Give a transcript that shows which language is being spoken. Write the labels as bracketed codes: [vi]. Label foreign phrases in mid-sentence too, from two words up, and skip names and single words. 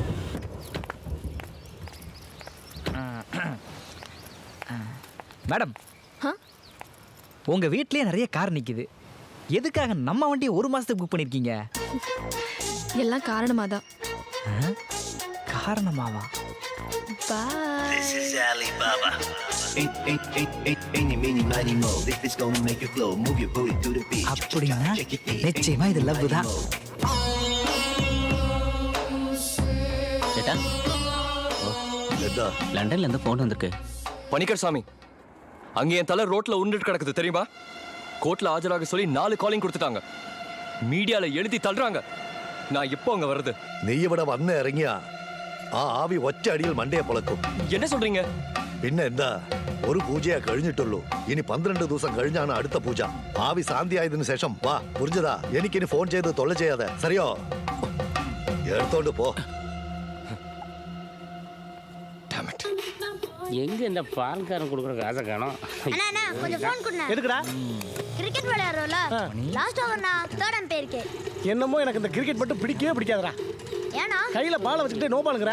[ta] மேடம், உங்க வீட்லயே நிறைய கார் நிக்குது. எதுக்காக நம்ம வண்டியை 1 மாசத்துக்கு புக் பண்ணிருக்கீங்க? எல்லாம் காரணமாதான். காரணமாவா? [en] This is Alibaba. Any, mini, mighty mo. If it's gonna make you flow, move your booty to the beat. [ta] அப்படின்னா நிச்சயமா இது லவ் தான். லண்டன்ல இருந்து போன் வந்திருக்கு. பணிக்கர் சாமி, அங்க என் தலை ரோட்ல உருண்டுட்டு கிடக்குது தெரியுமா? கோர்ட்ல ஆஜராக சொல்லி 4 காலிங் கொடுத்துட்டாங்க. மீடியால எழுதி தள்ளுறாங்க. நான் எப்போ அங்க வருது? [ml] നെയ്യവിടെ വന്ന് ഇറങ്ങിയ ആ ആവി ഒറ്റ അടിയിൽ മണ്ടയെ പൊളക്കും. [ta] என்ன சொல்றீங்க? [ml] പിന്നെ എന്താ, ഒരു പൂജയാ കഴിഞ്ഞിട്ടുള്ളൂ. ഇനി 12 ദിവസം കഴിഞ്ഞാണ് അടുത്ത പൂജ. ആവി ശാന്തിയായതിനു ശേഷം വാ. പുരിഞ്ഞതാ? എനിക്കിനി ഫോൺ ചെയ്ത് തൊള്ള ചെയ്യാതെ. സരിയോ? എടുത്തോണ്ട് പോ. [ta] எங்க இந்த பால்காரன் கொடுக்குற காசை காணோம். அண்ணா கொஞ்சம் ஃபோன் கொடுங்க. எதுக்குடா? கிரிக்கெட் விளையாடுறோம்ல, [en] last overna third umpire [ta] இருக்கே. என்னமோ எனக்கு இந்த கிரிக்கெட் மட்டும் பிடிக்கவே பிடிக்காதடா. ஏனா கையில பால் வச்சுக்கிட்டே நோ பாலுங்கற.